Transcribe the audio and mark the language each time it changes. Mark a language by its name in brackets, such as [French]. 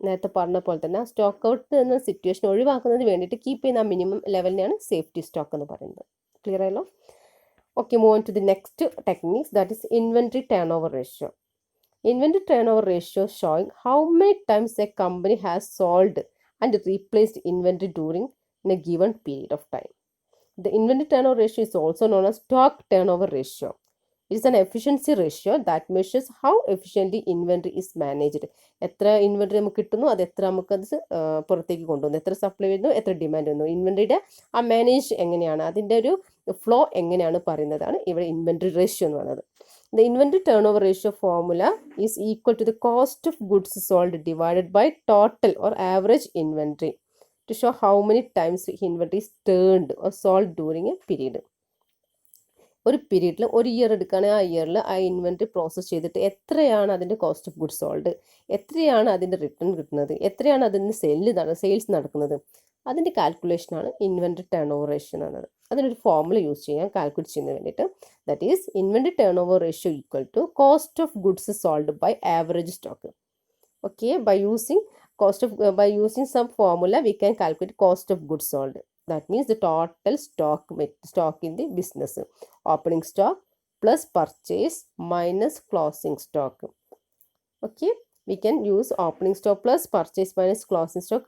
[Malayalam] നേരത്തെ പറഞ്ഞ പോലെ തന്നെ സ്റ്റോക്ക് ഔട്ട് എന്ന സിറ്റുവേഷൻ ഒഴിവാക്കുന്നതിന് വേണ്ടിയിട്ട് കീപ്പ് ചെയ്യുന്ന മിനിമം ലെവലിനെയാണ് സേഫ്റ്റി സ്റ്റോക്ക് എന്ന് പറയുന്നത്. ക്ലിയർ ആയല്ലോ? [English] Okay, move on to the next techniques, that is inventory turnover ratio. Inventory turnover ratio showing how many times a company has sold and replaced inventory during a given period of time. The inventory turnover ratio is also known as stock turnover ratio. It is an efficiency ratio that measures how efficiently inventory is managed. [Malayalam] എത്ര inventory നമുക്ക് കിട്ടുന്നു, അത് എത്ര നമുക്കത് പുറത്തേക്ക് കൊണ്ടുവന്നു, എത്ര supply വരുന്നു, എത്ര ഡിമാൻഡ് വന്നു, ഇൻവെൻട്രിയുടെ ആ മാനേജ് എങ്ങനെയാണ്, അതിൻ്റെ ഒരു ഫ്ലോ എങ്ങനെയാണ് പറയുന്നതാണ് ഇവിടെ ഇൻവെൻട്രി റേഷ്യോ എന്ന് പറയുന്നത്. [English] The inventory turnover ratio formula is equal to the cost of goods sold divided by total or average inventory to show how many times inventory is turned or sold during a period. [Malayalam] ഒരു പീരീഡിൽ ഒരു year എടുക്കുകയാണെങ്കിൽ ആ ഇയറിൽ ആ inventory process ചെയ്തിട്ട് എത്രയാണ് അതിൻ്റെ കോസ്റ്റ് ഓഫ് ഗുഡ്സ് സോൾഡ്, എത്രയാണ് അതിൻ്റെ റിട്ടേൺ കിട്ടുന്നത്, എത്രയാണ് അതിൻ്റെ സെയിൽസ് നടക്കുന്നത്, അതിൻ്റെ കാൽക്കുലേഷനാണ് ഇൻവെൻട്രി ടേൺ ഓവർ റേഷ്യോ എന്ന് പറയുന്നത്. അതിനൊരു ഫോർമുല യൂസ് ചെയ്യാം കാൽക്കുലേറ്റ് ചെയ്യുന്നതിന് വേണ്ടിയിട്ട്. [English] That is inventory turnover ratio equal to cost of goods sold by average stock. Okay, by using some formula we can calculate cost of goods sold. That means the total stock in the business. Opening stock plus purchase minus closing stock. Okay, we can use opening stock plus purchase minus closing stock.